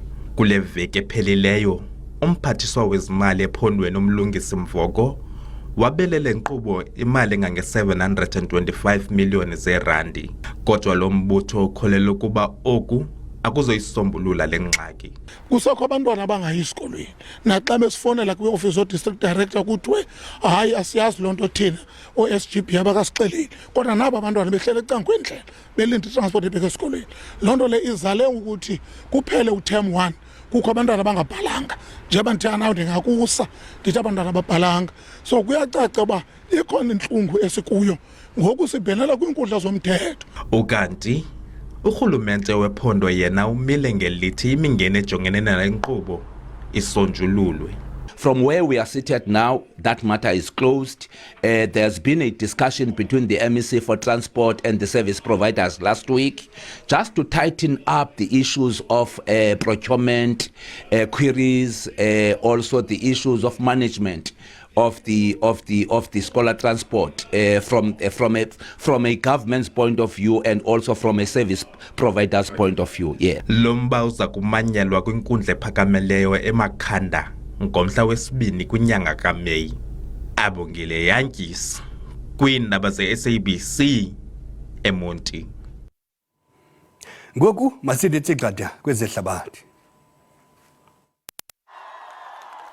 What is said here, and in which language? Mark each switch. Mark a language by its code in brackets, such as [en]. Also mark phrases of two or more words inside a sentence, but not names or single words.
[xh] Kule veki ephelileyo, umphathiswa wezimali ephondweni umlungisi Mvoko wabelele nkqubo imali engange-725 miliyoni zeerandi. Kodwa lo mbutho ukholelwa ukuba oku akuzoyisombulula le ngxaki. Kusekho abantwana abangayi esikolweni naxa besifonela kwi- [en] office of-district director [xh] kuthiwe hayi asiyazi loo nto thina o-SGB abakasixeleli kodwa nabo abantwana behlele ecankwendlela belinde itransport ebheka esikolweni. Loo nto le izale ukuthi kuphele uterm 1 kukho abantwana abangabhalanga njengoba ndithetha nawe ndingakusa ndithi abantwana ababhalanga. So kuyacaca uba ikhona intlungu esikuyo ngoku sibhenela kwiinkundla zomthetho. Ukanti urhulumente wephondo yena umile ngelithi imingeni ejongene nale nkqubo isonjululwe. [en] From where we are seated now, that matter is closed. There's been a discussion between the MEC for Transport and the service providers last week, just to tighten up the issues of procurement, queries, also the issues of management of the scholar transport from a government's point of view and also from a service provider's point of view. Yeah. [xh] Lomba uza kumanyelwa kwinkundla ephakameleyo eMakhanda ngomhla wesibini kwinyanga kaMeyi. Abongile Yankees kwiindaba ze-SABC eMonti. Ngoku masithi xada kwezehlabathi.